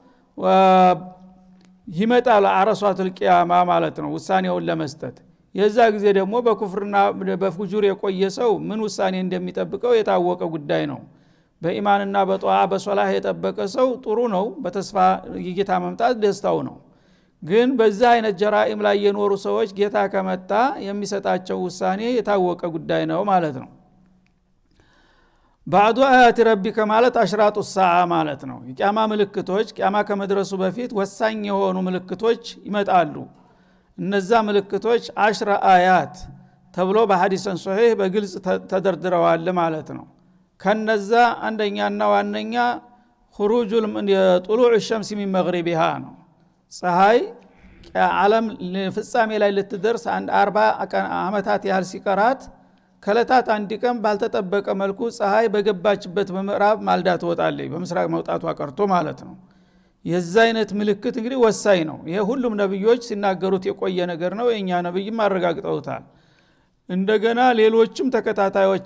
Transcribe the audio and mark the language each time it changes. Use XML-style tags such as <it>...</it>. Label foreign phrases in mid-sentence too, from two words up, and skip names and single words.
<am>ይመጣል አረሷቱል ቂያማ ማለት ነው ውሳኔውን ለመስጠት የዛ ጊዜ ደግሞ በኩፍርና በፍጁር የቆየ ሰው ምን ውሳኔ እንደሚጠብቀው የታወቀ ጉዳይ ነው በኢማንና በጧዓ በሶላህ የጠበቀ ሰው ጥሩ ነው በተስፋ የጌታ መምጣት ደስታው ነው ግን በዛ አይነት ጀራኢም ላይ የኖሩ ሰዎች ጌታ ከመጣ የሚሰጣቸው ውሳኔ የታወቀ ጉዳይ ነው ማለት ነው</am> <ar>بعض آيات ربك</ar> <am>ማለት</am> <ar>أشراط الساعة</ar> <am>ማለት ነው የቂያማ ምልክቶች ቂያማ ከመድረሱ በፊት ወሳኝ የሆኑ ምልክቶች ይመጣሉ እነዛ ምልክቶች 10 አያት ተብሎ በሐዲስን ሶሂህ በግልጽ ተደርድረዋል ማለት ነው ከነዛ አንደኛና ዋነኛ</am> <ar>خروج طلوع الشمس من</ar> <am>مغربها ነው ፀሐይ ዓለም ፍጻሜ ላይ ልትደርስ 40 አመታት ያህል ሲቀራት ከለታት አንድ ቀን ባልተጠበቀ መልኩ ፀሐይ በገባችበት በምዕራብ ማልዳ ትወጣለች በምስራቅ መውጣቷ ቀርቶ ማለት ነው የዛ አይነት ምልክት እንግዲህ ወሳኝ ነው ይሄ ሁሉም ነብዮች ሲናገሩት የቆየ ነገር ነው የኛ ነብይም አረጋግጠውታል እንደገና ሌሎችም ተከታታዮች</am>